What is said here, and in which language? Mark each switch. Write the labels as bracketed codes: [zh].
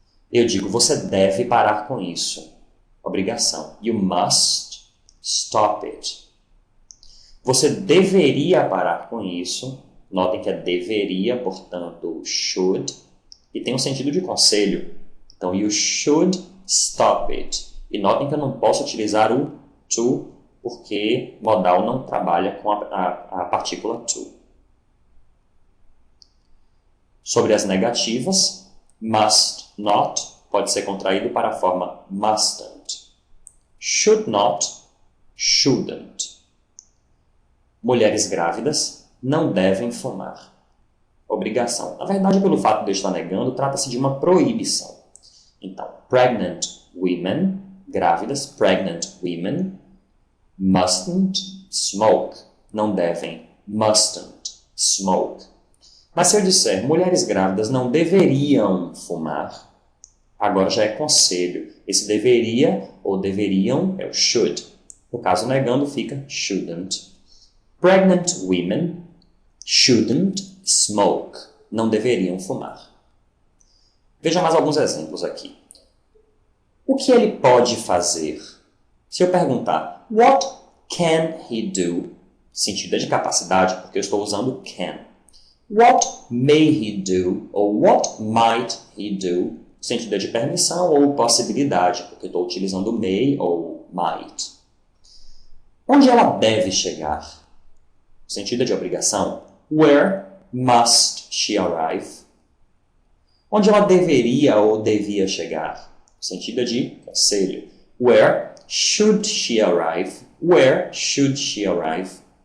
[pt] Eu digo, você deve parar com isso. Obrigação. [en] You must stop it. [pt] Você deveria parar com isso. Notem que é deveria, portanto, should. E tem um sentido de conselho. [en] Então, you should stop it. [pt] E notem que eu não posso utilizar o to, porque modal não trabalha com a partícula to. Sobre as negativas, must not pode ser contraído para a forma mustn't. Should not, shouldn't. Mulheres grávidas não devem fumar. Obrigação. Na verdade, pelo fato de eu estar negando, trata-se de uma proibição. [en] Então, pregnant women, grávidas, pregnant women, mustn't smoke. [pt] Não devem, [en] mustn't smoke. [pt] Mas se eu disser mulheres grávidas não deveriam fumar, agora já é conselho. Esse deveria ou deveriam é o should. No caso negando fica shouldn't. [en] Pregnant women shouldn't smoke. [pt] Não deveriam fumar. Veja mais alguns exemplos aqui. O que ele pode fazer? Se eu perguntar, [en] what can he do? [pt] Sentido é de capacidade, porque eu estou usando can. [en] What may he do? [pt] Ou [en] what might he do? [pt] Sentido é de permissão ou possibilidade, porque eu estou utilizando may ou might. Onde ela deve chegar? Sentido é de obrigação. [en] Where must she arrive? [pt] Onde ela deveria ou devia chegar? Sentido é de conselho. [en] Where should she arrive? Where should she arrive?